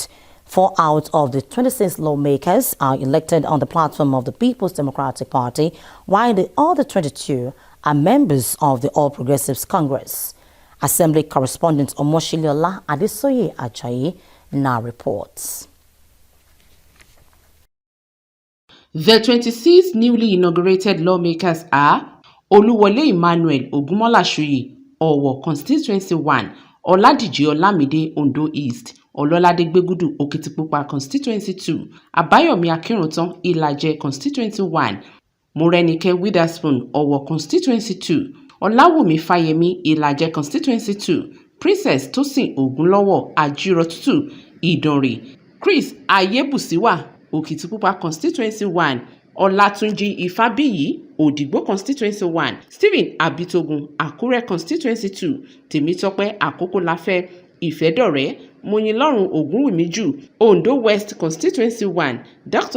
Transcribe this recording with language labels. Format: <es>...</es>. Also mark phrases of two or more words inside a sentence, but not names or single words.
<en>4 out of the 26 lawmakers are elected on the platform of the People's Democratic Party, while the other 22 are members of the All Progressives Congress. Assembly correspondent Omoshiliola Adesoye Ajayi now reports. The 26 newly inaugurated lawmakers are Oluwole Emmanuel Ogunmolashuyi, Owo Constituency 1, Oladiji Olamide Ondo East, Ololade Gbegudu Okitipupa Constituency 2, Abayomi Akinrutan Ilaje Constituency 1, Morenike Witherspoon Owo Constituency 2, Olawumi Fayemi Ilaje Constituency 2, Princess Tosin Ogunlowo Ajirotutu Idonre, Chris Ayebusiwa Okitipupa Constituency 1, Olatunji Ifabiyi Odigbo Constituency 1, Stephen Abitogun Akure Constituency 2, Temitope Akokolafe Ifedore, Moyinlorun Ogunwumiju Ondo West Constituency 1, Dr.</en>